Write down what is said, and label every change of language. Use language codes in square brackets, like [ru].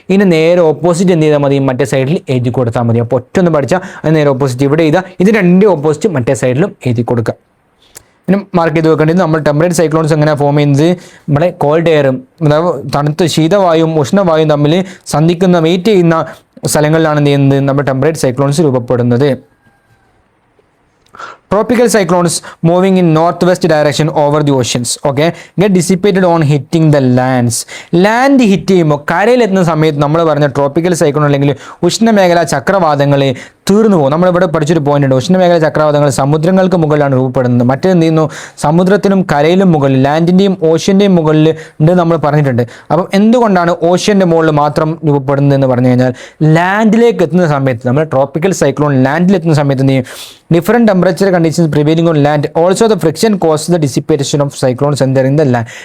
[ml] ഇനി നേരെ ഓപ്പോസിറ്റ് എന്ത് ചെയ്താൽ മതി, മറ്റേ സൈഡിൽ എഴുതി കൊടുത്താൽ മതി. അപ്പോൾ ഒറ്റ ഒന്ന് പഠിച്ചാൽ അത് നേരെ ഓപ്പോസിറ്റ് ഇവിടെ എഴുതുക, ഇത് രണ്ടിൻ്റെ ഓപ്പോസിറ്റ് മറ്റേ സൈഡിലും എഴുതി കൊടുക്കുക. പിന്നെ മാർക്ക് ചെയ്ത് വെക്കേണ്ടത് നമ്മൾ ടെമ്പറേറ്റ് സൈക്ലോൺസ് എങ്ങനെയാണ് ഫോം ചെയ്യുന്നത്, നമ്മുടെ കോൾഡ് എയറും അതായത് ശീതവായും ഉഷ്ണവായും തമ്മിൽ സന്ധിക്കുന്ന മീറ്റ് ചെയ്യുന്ന സ്ഥലങ്ങളിലാണ് എന്ത് ചെയ്യുന്നത്, നമ്മുടെ ടെമ്പറേറ്റ് സൈക്ലോൺസ് രൂപപ്പെടുന്നത്. [en] Tropical cyclones moving in northwest direction over the oceans, okay, get dissipated on hitting the lands. [ml] Land hit ചെയ്യുമ്പോൾ കരയിലെത്തുന്ന സമയത്ത് നമ്മൾ പറഞ്ഞ ട്രോപ്പിക്കൽ സൈക്ലോൺ അല്ലെങ്കിൽ ഉഷ്ണമേഖല ചക്രവാതങ്ങൾ തീർന്നു പോകും. നമ്മളിവിടെ പഠിച്ചൊരു പോയിന്റ് ഉണ്ട്, ഉഷ്ണമേഖല ചക്രവാതങ്ങൾ സമുദ്രങ്ങൾക്ക് മുകളിലാണ് രൂപപ്പെടുന്നത്. മറ്റേത് ചെയ്യുന്നു, സമുദ്രത്തിനും കരയിലും മുകളിൽ, ലാൻഡിൻ്റെയും ഓഷ്യൻ്റെയും മുകളിൽ ഉണ്ട് നമ്മൾ പറഞ്ഞിട്ടുണ്ട്. അപ്പം എന്തുകൊണ്ടാണ് ഓഷ്യൻ്റെ മുകളിൽ മാത്രം രൂപപ്പെടുന്നത് എന്ന് പറഞ്ഞു കഴിഞ്ഞാൽ, ലാൻഡിലേക്ക് എത്തുന്ന സമയത്ത് നമ്മൾ ട്രോപ്പിക്കൽ സൈക്ലോൺ ലാൻഡിലെത്തുന്ന സമയത്ത് എന്ത് ചെയ്യും, [en] different temperature conditions prevailing on land, also the friction cause the dissipation of cyclones [ml] എന്തറിയുന്ന